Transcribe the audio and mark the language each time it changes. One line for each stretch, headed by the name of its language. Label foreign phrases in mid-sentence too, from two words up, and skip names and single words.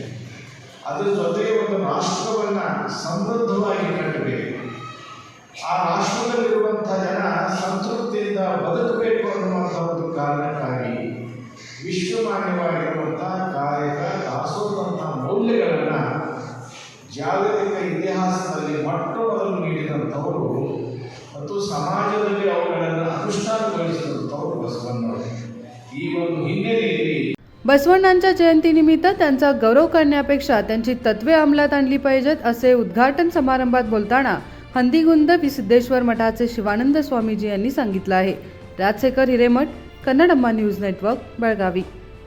Kannada: ಅದರ ಜೊತೆಗೆ ಒಂದು ರಾಷ್ಟ್ರವನ್ನು ಸಮೃದ್ಧವಾಗಿ ಕಟ್ಟಬೇಕು, ಆ ರಾಷ್ಟ್ರದಲ್ಲಿರುವಂಥ ಜನ ಸಂತೃಪ್ತಿಯಿಂದ ಬದುಕಬೇಕು ಅನ್ನುವಂಥ ಒಂದು ಕಾರಣಕ್ಕಾಗಿ ವಿಶ್ವಮಾನ್ಯವಾಗಿರುವಂಥ ಕಾಯಕ ದಾಸೋಹದಂಥ ಮೌಲ್ಯಗಳನ್ನು ಜಾಗತಿಕ ಇತಿಹಾಸದಲ್ಲಿ ಮೊಟ್ಟ ಮೊದಲು ನೀಡಿದಂಥವರು ಮತ್ತು ಸಮಾಜದಲ್ಲಿ ಅವುಗಳನ್ನು ಅನುಷ್ಠಾನಗೊಳಿಸಿದಂಥವರು ಬಸವಣ್ಣವರು. ಈ ಒಂದು ಹಿನ್ನೆಲೆಯಲ್ಲಿ
Marathi: बसवण्णांच्या जयंतीनिमित्त त्यांचा गौरव करण्यापेक्षा त्यांची तत्त्वे अंमलात आणली पाहिजेत असे उद्घाटन समारंभात बोलताना हंदीगुंद सिद्धेश्वर मठाचे शिवानंद स्वामीजी यांनी सांगितलं आहे. राजशेखर हिरेमठ, कन्नडम्मा न्यूज नेटवर्क, बेळगावी.